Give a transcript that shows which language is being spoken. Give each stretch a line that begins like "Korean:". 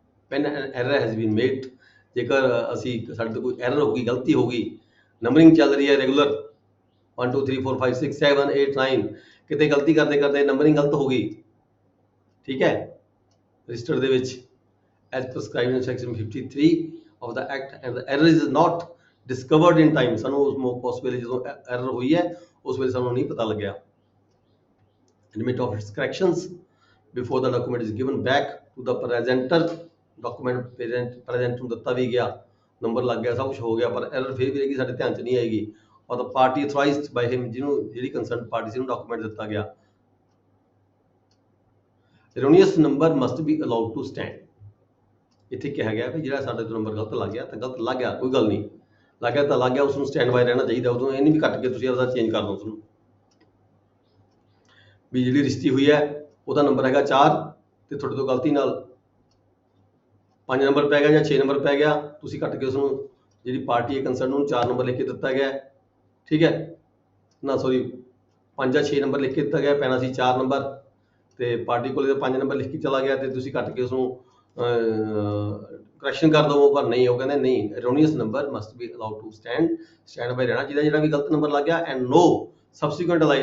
English: when an error has been made,
Punjabi: ਜੇਕਰ ਅਸੀਂ ਸਾਡੇ ਤੋਂ ਕੋਈ ਐਰਰ ਹੋ ਗਈ, ਗਲਤੀ ਹੋ ਗਈ, ਨੰਬਰਿੰਗ ਚੱਲ ਰਹੀ ਹੈ ਰੈਗੂਲਰ 1 2 3 4 5 6 7 8 9, ਕਿਤੇ ਗਲਤੀ ਕਰਦੇ ਕਰਦੇ ਨੰਬਰਿੰਗ ਗਲਤ ਹੋ ਗਈ, ਠੀਕ ਹੈ, ਰਜਿਸਟਰ ਦੇ ਵਿੱਚ
English: as prescribed in section 53 of the act, and the error is not discovered in time।
Punjabi: ਸਾਨੂੰ ਉਸ ਵੇਲੇ ਜਦੋਂ ਐਰਰ ਹੋਈ ਹੈ ਉਸ ਵੇਲੇ ਸਾਨੂੰ ਨਹੀਂ ਪਤਾ ਲੱਗਿਆ।
English: Limit of its corrections before the document is given back to the presenter।
Punjabi: Document present ਨੂੰ ਦਿੱਤਾ ਵੀ ਗਿਆ, ਨੰਬਰ ਲੱਗ ਗਿਆ, ਸਭ ਕੁਝ ਹੋ ਗਿਆ, ਪਰ ਐਰਰ ਫਿਰ ਵੀ ਰਹੇਗੀ, ਸਾਡੇ ਧਿਆਨ 'ਚ ਨਹੀਂ ਆਏਗੀ।
English: or the party authorized by him,
Punjabi: ਜਿਹੜੀ ਕੰਸਰਨ ਪਾਰਟੀ ਸੀ ਉਹਨੂੰ ਡਾਕੂਮੈਂਟ ਦਿੱਤਾ ਗਿਆ।
English: erroneous number must be allowed to stand।
Punjabi: ਇੱਥੇ ਕਿਹਾ ਗਿਆ ਵੀ ਜਿਹੜਾ ਸਾਡੇ ਤੋਂ ਨੰਬਰ ਗਲਤ ਲੱਗ ਗਿਆ ਤਾਂ ਗਲਤ ਲੱਗ ਗਿਆ, ਕੋਈ ਗੱਲ ਨਹੀਂ, ਲੱਗ ਗਿਆ ਤਾਂ ਲੱਗ ਗਿਆ, ਉਸ ਨੂੰ ਸਟੈਂਡ ਬਾਈ ਰਹਿਣਾ ਚਾਹੀਦਾ, ਉਦੋਂ ਇਹ ਨਹੀਂ ਵੀ ਕੱਟ ਕੇ ਤੁਸੀਂ ਆਪਦਾ ਚੇਂਜ ਕਰ ਦਿਓ ਉਸਨੂੰ। ਵੀ ਜਿਹੜੀ ਰਿਸ਼ਤੀ ਹੋਈ ਹੈ ਉਹਦਾ ਨੰਬਰ ਹੈਗਾ 4 ਤੇ ਤੁਹਾਡੇ ਤੋਂ ਗਲਤੀ ਨਾਲ 5 ਨੰਬਰ ਪੈ ਗਿਆ ਜਾਂ 6 ਨੰਬਰ ਪੈ ਗਿਆ, ਤੁਸੀਂ ਕੱਟ ਕੇ ਉਸਨੂੰ ਜਿਹੜੀ ਪਾਰਟੀ ਹੈ ਕੰਸਰਨ ਨੂੰ 4 ਨੰਬਰ ਲਿਖ ਕੇ ਦਿੱਤਾ ਗਿਆ, ਠੀਕ ਹੈ ਨਾ, ਸੌਰੀ 5 ਜਾਂ 6 ਨੰਬਰ ਲਿਖ ਕੇ ਦਿੱਤਾ ਗਿਆ, ਪੈਣਾ ਸੀ 4 ਨੰਬਰ, ਤੇ ਪਾਰਟੀ ਕੋਲੇ 5 ਨੰਬਰ ਲਿਖ ਕੇ ਚਲਾ ਗਿਆ, ਤੇ ਤੁਸੀਂ ਕੱਟ ਕੇ ਉਸਨੂੰ ਕਰੈਕਸ਼ਨ ਕਰ ਦਵੋ, ਪਰ ਨਹੀਂ, ਉਹ ਕਹਿੰਦੇ ਨਹੀਂ,
English: erroneous number must be allowed to stand
Punjabi: by ਰਹਿਣਾ ਚਾਹੀਦਾ ਜਿਹੜਾ ਵੀ ਗਲਤ ਨੰਬਰ ਲੱਗ ਗਿਆ,
English: and no subsequent